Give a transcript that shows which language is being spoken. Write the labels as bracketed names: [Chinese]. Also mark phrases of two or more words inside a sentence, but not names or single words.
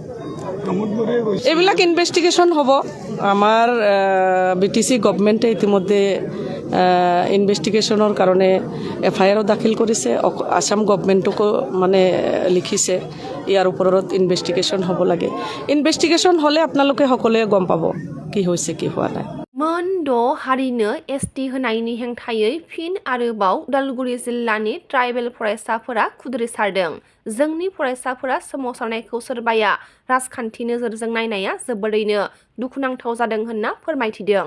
[Assamese] এইবিলাক ইনভেষ্টিগেশ্যন হ'ব। আমাৰ BTC গভৰ্ণমেণ্টে ইতিমধ্যে ইনভেষ্টিগেশ্যনৰ কাৰণে FIR দাখিল কৰিছে। আসাম গভৰ্ণমেণ্টকো মানে লিখিছে ইয়াৰ ওপৰত ইনভেষ্টিগেশ্যন হ'ব লাগে। ইনভেষ্টিগেশ্যন হ'লে আপোনালোকে সকলোৱে গম পাব কি হৈছে কি হোৱা নাই। [Bodo] मोनद' हारिनो ST होनायनि हेंथायै फिन आरोबाव उदालगुरि जिल्लानि ट्राइबेल फरायसाफोरा खुद्रिसारदों। जोंनि फरायसाफोरा सोमावसारनायखौ सोरबाया राजखान्थि नोजोरजों नायनाया जोबोरैनो दुखुनांथाव जादों होनना फोरमायथिदों।